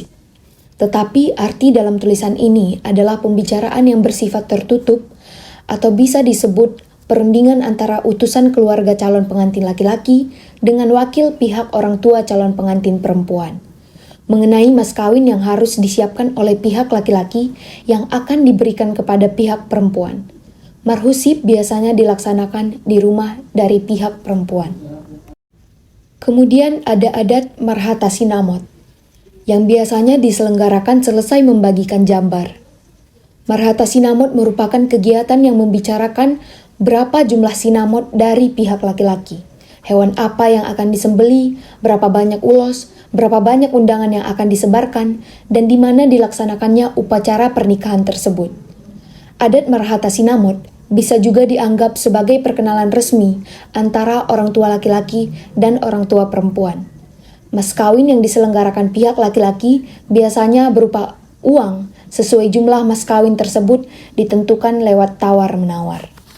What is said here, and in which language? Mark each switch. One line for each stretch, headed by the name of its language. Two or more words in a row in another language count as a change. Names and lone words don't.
Indonesian: Tetapi arti dalam tulisan ini adalah pembicaraan yang bersifat tertutup atau bisa disebut perundingan antara utusan keluarga calon pengantin laki-laki dengan wakil pihak orang tua calon pengantin perempuan mengenai mas kawin yang harus disiapkan oleh pihak laki-laki yang akan diberikan kepada pihak perempuan. Marhusib biasanya dilaksanakan di rumah dari pihak perempuan. Kemudian ada adat
Batak Toba: marhata sinamot,
Indonesian: yang biasanya diselenggarakan selesai membagikan jambar.
Batak Toba: Marhata sinamot
Indonesian: merupakan kegiatan yang membicarakan berapa jumlah sinamot dari pihak laki-laki, hewan apa yang akan disembeli, berapa banyak ulos, berapa banyak undangan yang akan disebarkan, dan di mana dilaksanakannya upacara pernikahan tersebut. Adat
Batak Toba: marhata sinamot
Indonesian: bisa juga dianggap sebagai perkenalan resmi antara orang tua laki-laki dan orang tua perempuan. Mas kawin yang diselenggarakan pihak laki-laki biasanya berupa uang sesuai jumlah mas kawin tersebut ditentukan lewat tawar-menawar.